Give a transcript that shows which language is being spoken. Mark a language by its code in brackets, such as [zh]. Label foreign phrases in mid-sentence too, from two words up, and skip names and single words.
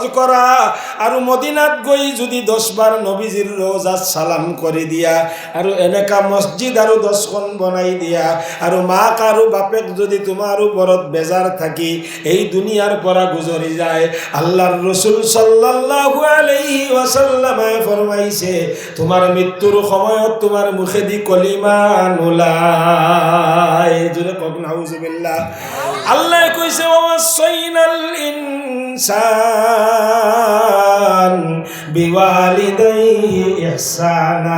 [as] কৰা, আৰু মদিনাত গৈ যদি 10 বাৰ নবীজিৰ ৰওজাত সালাম কৰি দিয়া, আৰু এনেকা মসজিদ আৰু 10খন বনাই দিয়া, আৰু মাক আৰু বাপেক যদি তোমাৰ ওপৰত বেজাৰ থাকি এই দুনিয়াৰ পৰা গুজৰি যায়, আল্লাহৰ ৰাসূল [ar] صلى الله عليه وسلم [as] ফরমাইছে তোমার মৃত্যুর সময়ত তোমার মুখেদি কলিমা নোলায়। জোরে কক নাউজুবিল্লাহ। আল্লাহ কইছে [ar] ووصينا الإنسان بوالديه إحسانا.